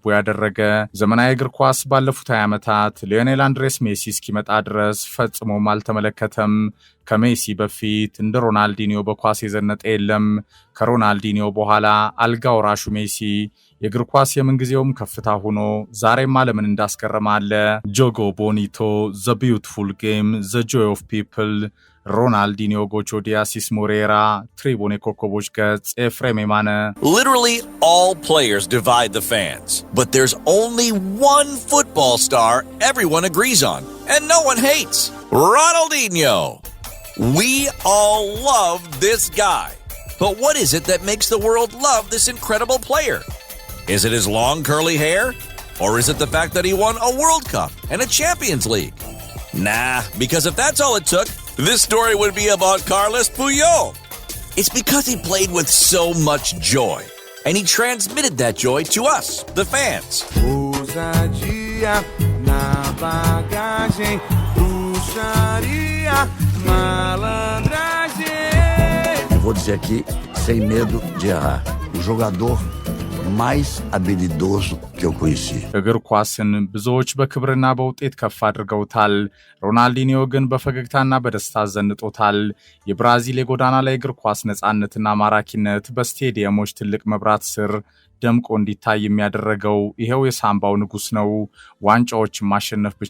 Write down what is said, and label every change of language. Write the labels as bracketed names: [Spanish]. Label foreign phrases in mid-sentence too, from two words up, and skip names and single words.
[Amharic] ያደረገ ዘመናዊ እግር ኳስ ባለፉት 20 ዓመታት ሊዮኔል አንድሬስ ሜሲ እስኪመጣ ድረስ ፈጽሞም አልተመለከተም። ከሜሲ በፊት እንደ ሮናልዲኒዮ በኳስ የዘነጠ የለም። ከሮናልዲኒዮ በኋላ አልጋ ወራሹ ሜሲ የእግር ኳስ የምንጊዜውም ከፍታ ሆኖ ዛሬም ዓለምን እንዳስገረመ አለ። [Portuguese] jogo bonito፣ [English] the beautiful game፣ the joy of people፣ [Amharic] ሮናልዲኒዮ ጎቾ ዲያሲስ ሞሬራ፣ ትሪቡን የኮከቦች ገጽ፣ ኤፍሬም የማነ። [English] Literally all players divide the fans, but there's only one football star everyone agrees on, and no one hates. Ronaldinho. We all love this guy. But what is it that makes the world love this incredible player? Is it his long curly hair? Or is it the fact that he won a World Cup and a Champions League? Nah, because if that's all it took, this story would be about Carlos Puyol. It's because he played with so much joy, and he transmitted that joy to us, the fans. [Portuguese] Ousadia na bagagem, bruxaria, malandragem. Eu vou dizer aqui, sem medo de errar, o jogador mais habilidoso que eu conheci. [Amharic] እግር ኳስን ብዙዎች በክብርና በውጤት ከፍ አድርገውታል። ሮናልዲኒዮ ግን በፈገግታና በደስታ ዘንጦታል። የብራዚል የጎዳና ላይ እግር ኳስ ነፃነትና ማራኪነት በስቴዲየሞች ትልቅ መብራት ስር ደምቆ እንዲታይ የሚያደረገው ይሄው የሳምባው ንጉስ ነው። ዋንጫዎችን ማሸነፍ ብቻ